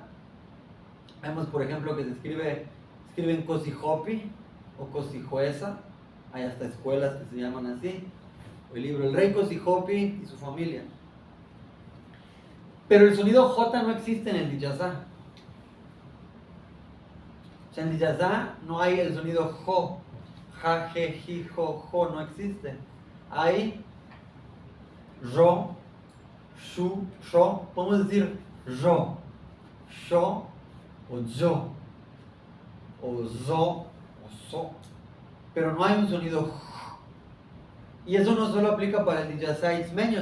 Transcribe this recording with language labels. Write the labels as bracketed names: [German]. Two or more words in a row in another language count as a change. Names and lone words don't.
[Spanish] Vemos, por ejemplo, que escriben Cosijopi o Cosijuesa. Hay hasta escuelas que se llaman así. El libro El Rey Cosijopi y su familia. Pero el sonido J no existe en el Diyazá. O sea, en el Diyazá no hay el sonido Jo. Ja, je, ji, jo, jo, no existe. Hay Ro, Shu, Sho. Podemos decir Ro, Sho o Yo, o Zo, o So. Pero no hay un sonido J. Y eso no solo aplica para el Diyazá ismeño.